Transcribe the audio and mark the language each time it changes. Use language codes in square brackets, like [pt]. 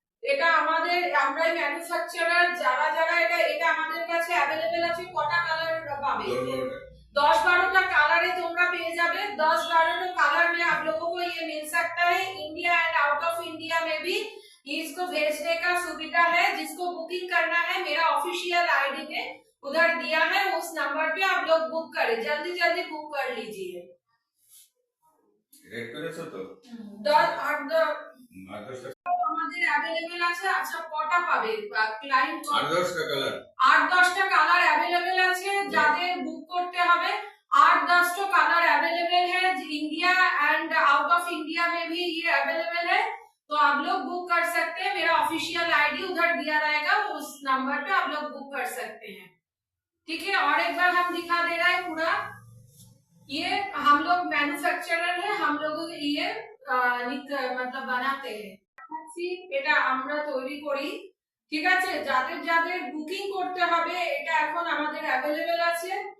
[bn] এটা আমাদের আমরাই ম্যানুফ্যাকচারার, যারা যারা এটা আমাদের কাছে अवेलेबल আছে। কটা কালার পাবে? 10-12টা कालर তোমরা পেয়ে যাবে। [hi] 10-12 कालर में आप लोगों को ये मिल सकता है। India and out of India में भी इसको भेजने का सुविधा है। जिसको बुकिंग करना है मेरा ऑफिशियल आईडी पे उधर दिया है, उस नंबर पे आप लोग बुक करें। जल्दी जल्दी बुक कर लीजिए। [bn] रेट করেছো তো? 10-8 আমাদের अवेलेबल আছে। আচ্ছা কটা পাবে ক্লায়েন্ট? 8-10টা কালার, 8-10টা কালার अवेलेबल আছে। যাদের বুক করতে হবে [hi] 8-10 कलर अवेलेबल है। India and out of India में भी ये अवेलेबल है, तो आप लोग बुक कर सकते हैं। मेरा ऑफिशियल आईडी उधर दिया रहेगा, उस नंबर पे आप लोग बुक कर सकते हैं। ठीक है, और एक बार हम दिखा दे रहा है पूरा। ये हम लोग मैन्युफैक्चरर है, हम लोग ये मतलब बनाते हैं। [bn] এটা আমরা তৈরি করি। ঠিক আছে, যাদের যাদের বুকিং করতে হবে এটা এখন আমাদের अवेलेबल আছে।